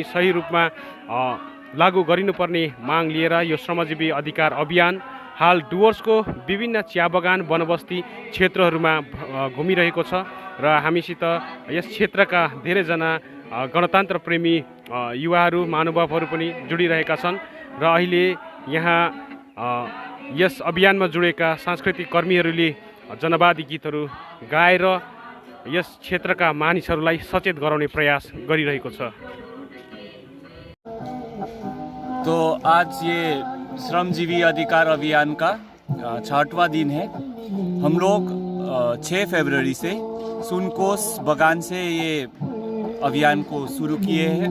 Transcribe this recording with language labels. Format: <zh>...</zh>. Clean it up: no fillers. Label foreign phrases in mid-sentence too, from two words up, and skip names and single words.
<ne>सही रूपमा लागू गरिनुपर्ने माग लिएर यो श्रमजीवी अधिकार अभियान हाल डुवर्सको विभिन्न चिया बगान वनबस्ती क्षेत्रहरूमा घुमिरहेको छ र हामीसित यस क्षेत्रका धेरैजना गणतन्त्र प्रेमी युवाहरू, महानुभावहरू पनि जोडिरहेका छन् र अहिले यहाँ यस अभियानमा जुडेका सांस्कृतिक कर्मीहरूले जनवादी गीतहरू गाएर यस क्षेत्रका मानिसहरूलाई सचेत गराउने प्रयास गरिरहेको छ।</ne> <hi>तो आज ये श्रमजीवी अधिकार अभियान का 6वां दिन है। हम लोग 6 फरवरी से सुनकोस बगान से ये अभियान को शुरू किए हैं।</hi>